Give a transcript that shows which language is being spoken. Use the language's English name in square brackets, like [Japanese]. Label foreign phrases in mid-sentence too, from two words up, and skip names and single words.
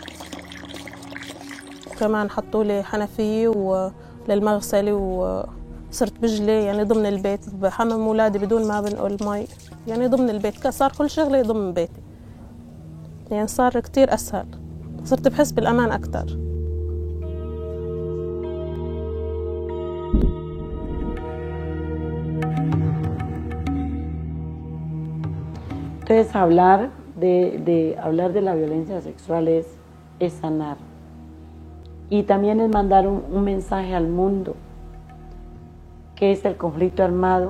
[Arabic] كمان حطوا لي حنفية للمغسلة وصرت بجلي يعني ضمن البيت، بحمم أولادي بدون ما بنقل مي يعني ضمن البيت، صار كل شغلي ضمن بيتي يعني صار كتير أسهل، صرت بحس بالأمان أكتر. [Spanish] Entonces hablar de la violencia sexual es sanar y también es mandar un mensaje al mundo que es el conflicto armado.